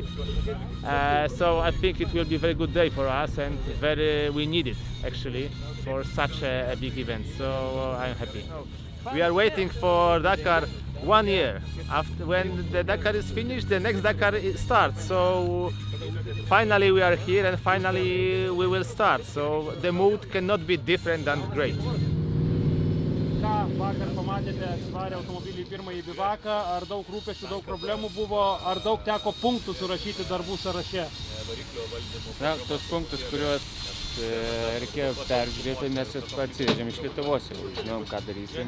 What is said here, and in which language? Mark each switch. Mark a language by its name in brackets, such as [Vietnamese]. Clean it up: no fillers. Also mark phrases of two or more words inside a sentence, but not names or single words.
[English] So I think it will be a very good day for us, and we need it actually for such a big event. So I'm happy. We are waiting for Dakar 1 year. After when the Dakar is finished, the next Dakar starts. So finally we are here, and finally we will start. So the mood cannot be different than great. [Lithuanian] Ką vakar pamatėte, atsivarę automobilį į pirmąjį bivaką, ar daug rūpesčių, daug problemų buvo, ar daug teko punktų surašyti darbų sąraše? Na, tos punktus, kuriuos reikėjo peržiūrėti, mes atsivežėm iš Lietuvos, jau žinom, ką darysim.